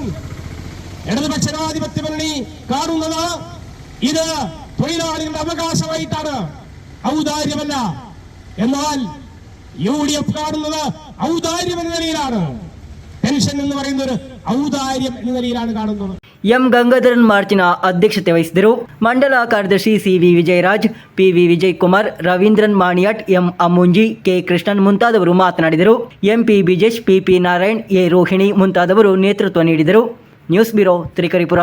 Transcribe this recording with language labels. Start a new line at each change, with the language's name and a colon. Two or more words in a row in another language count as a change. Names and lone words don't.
Malayalam: ഇടതുപക്ഷ ജനാധിപത്യ മുന്നണി കാണുന്നത് ഇത് തൊഴിലാളികളുടെ അവകാശമായിട്ടാണ്, ഔദാര്യമല്ല. എന്നാൽ UDF കാണുന്നത് ഔദാര്യം എന്ന നിലയിലാണ്. പെൻഷൻ എന്ന് പറയുന്ന ഒരു ഔദാര്യം എന്ന നിലയിലാണ് കാണുന്നത്.
Kannada: ಎಂ ಗಂಗಾಧರನ್ ಮಾರ್ಚಿನ ಅಧ್ಯಕ್ಷತೆ ವಹಿಸಿದರು. ಮಂಡಲ ಕಾರ್ಯದರ್ಶಿ ಸಿವಿ ವಿಜಯರಾಜ್, ಪಿವಿ ವಿಜಯಕುಮಾರ್, ರವೀಂದ್ರನ್ ಮಾಣಿಯಟ್, ಎಂ ಅಮ್ಮುಂಜಿ, ಕೆ ಕೃಷ್ಣನ್ ಮುಂತಾದವರು ಮಾತನಾಡಿದರು. ಎಂಪಿ ಬಿಜೇಶ್, ಪಿಪಿ ನಾರಾಯಣ್, ಎ ರೋಹಿಣಿ ಮುಂತಾದವರು ನೇತೃತ್ವ ನೀಡಿದರು. ನ್ಯೂಸ್ ಬ್ಯೂರೋ ತ್ರಿಕರಿಪುರ.